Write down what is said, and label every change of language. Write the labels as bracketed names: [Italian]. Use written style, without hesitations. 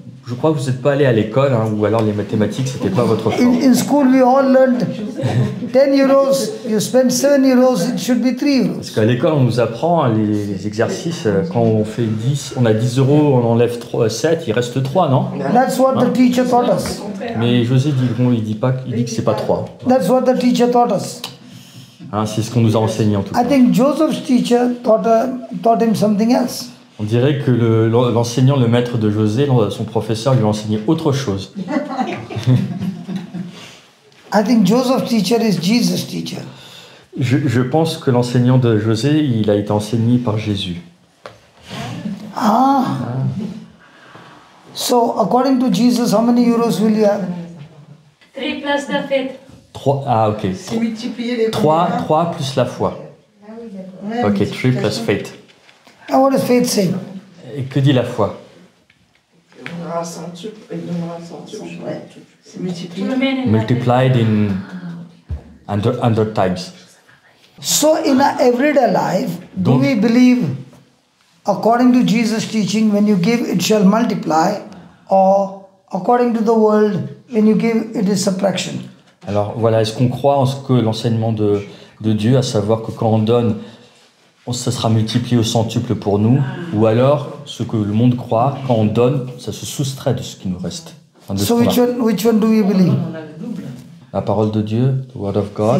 [French] Je crois que vous n'êtes pas allé à l'école, hein, ou alors les mathématiques, c'était pas votre fort. [English] In school, we all learned 10 euros, you spend 7 euros, it should be 3 euros. [French] Parce qu'à l'école, on nous apprend les exercices, quand on fait 10, on a 10 euros, on enlève 7, il reste 3, non? [English] That's what the teacher taught us. [French] Mais José dit, bon, il dit que c'est pas 3. [English] That's what the teacher taught us. [French] Hein, c'est ce qu'on nous a enseigné en tout [English] I [French] cas. [English] think Joseph's teacher taught him something else. [French] On dirait que l'enseignant, le maître de José, son professeur, lui a enseigné autre chose. [English] I think Joseph's teacher is Jesus' teacher. [French] Je pense que l'enseignant de José, il a été enseigné par Jésus. [English] So, according to Jesus, how many euros will you have? 3 plus the faith. [French] 3, ah ok. C'est multiplier les 3 plus la foi. Ok, [English] 3 plus faith. And what does faith say? [French] Et que dit la foi? Il donnera un centuple. Il donnera un centuple. Ouais. C'est multiplier. [English] Multiplied in 100 times. So, in our everyday life, do we believe, according to Jesus' teaching, when you give, it shall multiply, or according to the world, when you give, it is subtraction? [French] Alors voilà, est-ce qu'on croit en ce que l'enseignement de Dieu, à savoir que quand on donne, ça sera multiplié au centuple pour nous, ou alors ce que le monde croit, quand on donne, ça se soustrait de ce qui nous reste. Enfin, de ce [English] So, [French] qu'on a. [English] which one do we believe? [French] La parole de Dieu, [English] the word of God,